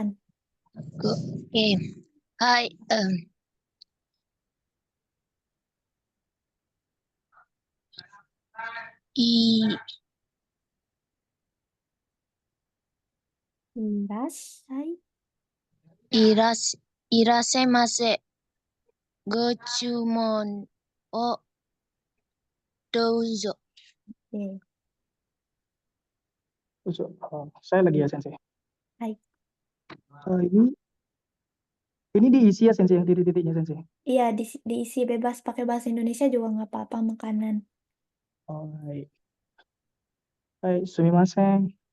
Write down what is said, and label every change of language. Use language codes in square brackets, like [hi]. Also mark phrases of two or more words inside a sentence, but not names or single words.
[id] Oke. Hai. I [ja] Irasai. いらっしゃいませ。ご注文をどうぞ。 [id] Oke. Saya lagi ya sensei. Hai. Ini diisi ya sensei, yang titik-titiknya sensei. Iya, diisi bebas pakai bahasa Indonesia juga nggak apa-apa, makanan. [ja] おお、はい。はい、すみません.